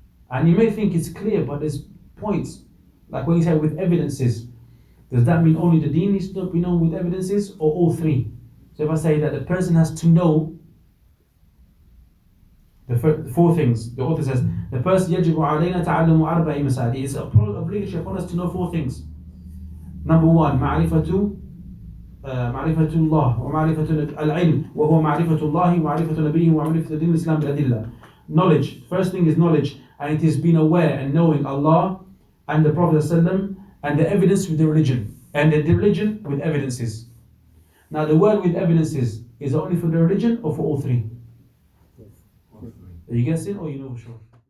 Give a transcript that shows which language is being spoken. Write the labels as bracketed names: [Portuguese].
[English] And you may think it's clear, but there's points. Like when he said with evidences, does that mean only the deen needs to be known with evidences, or all 3? So if I say that the person has to know the 4 things, the author says, the person [Arabic] يجب علينا تعلم 4 مسائل. [English] It's obligatory upon us to know 4 things. Number 1, [Arabic] معرفة الله ومعرفة العلم وهو معرفة الله ومعرفة نبيه ومعرفة دين الإسلام بالأدلة. [English] Knowledge. First thing is knowledge, and it is being aware and knowing Allah and the Prophet ﷺ and the evidence with the religion, and the religion with evidences. Now the word with evidences is it only for the religion or for all 3? Are you guessing or you know for sure?